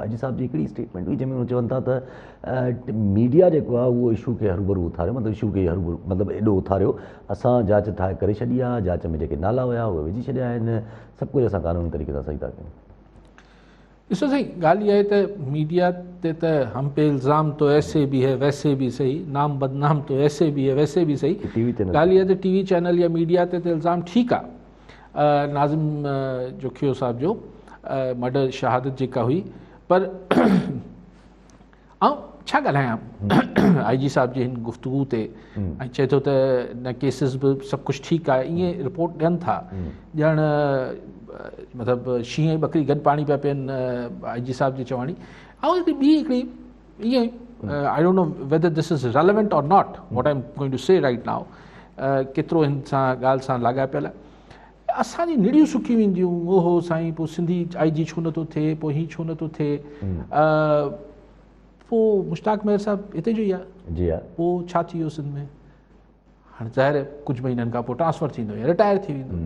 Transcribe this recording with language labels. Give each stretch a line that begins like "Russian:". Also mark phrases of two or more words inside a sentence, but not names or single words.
Sindhi: IG साहब जी हिकिड़ी स्टेटमेंट हुई जंहिंमें उहे चवनि था त मीडिया जेको आहे उहो इशू खे हरूभरू उथारियो, मतिलबु इशू खे हरूभरू मतिलबु एॾो उथारियो, असां जांच ठाहे करे छॾी आहे, जांच में जेके नाला हुया उहे विझी छॾिया आहिनि, सभु कुझु असां कानूनी तरीक़े सां सही था कयूं। ॾिसो साईं, ॻाल्हि इहा आहे त मीडिया ते त
Hindi: हम पे इल्ज़ाम तो ऐसे भी है वैसे भी सही, नाम बदनाम तो ऐसे भी है वैसे भी सही।
Sindhi: ॻाल्हि इहा आहे त TV चैनल या मीडिया ते इल्ज़ाम ठीकु आहे, नाज़िम जोखियो साहब जो मर्डर शहादत जेका हुई, पर ऐं छा ॻाल्हायां IG साहब जी हिन गुफ़्तगू ते, ऐं चए थो त न केसिस बि सभु कुझु ठीकु आहे, ईअं रिपोर्ट ॾियनि था ॼण मतिलबु शींहं ऐं ॿकरी गॾु पाणी पिया पीअनि IG साहब जी चवाणी। ऐं ॿी हिकिड़ी ईअं
English: I don't know whether this is relevant or not what I am going to say right now,
Sindhi: केतिरो हिन सां ॻाल्हि सां लाॻापियल आहे। असांजी निड़ियूं सुकी वेंदियूं, ओहो साईं पोइ सिंधी IG छो नथो थिए, पोइ हीअं छो नथो थिए, पोइ मुश्ताक मेहर साहब हिते जो ई आहे, जी हा, पोइ छा थी वियो सिंध में, हाणे ज़ाहिर आहे कुझु महीननि खां पोइ ट्रांसफ़र थींदो या रिटायर थी वेंदो।